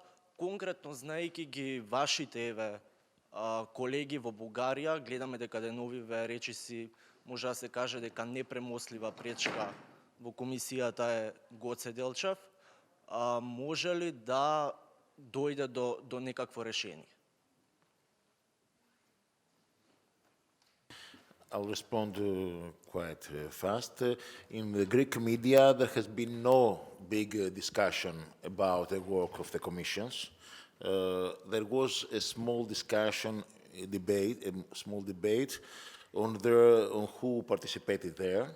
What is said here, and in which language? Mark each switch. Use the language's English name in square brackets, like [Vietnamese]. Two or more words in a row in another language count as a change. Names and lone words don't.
[Macedonian] Конкретно, знаејќи ги вашите, еве, колеги во Бугарија, гледаме дека деновиве речиси може да се каже дека непремослива пречка во комисијата е Гоце Делчев. Може ли да дојде до некакво решение? [English] I'll respond quite fast. In the Greek media, there has been no big discussion about the work of the commissions. There was a small discussion, a small debate on who participated there.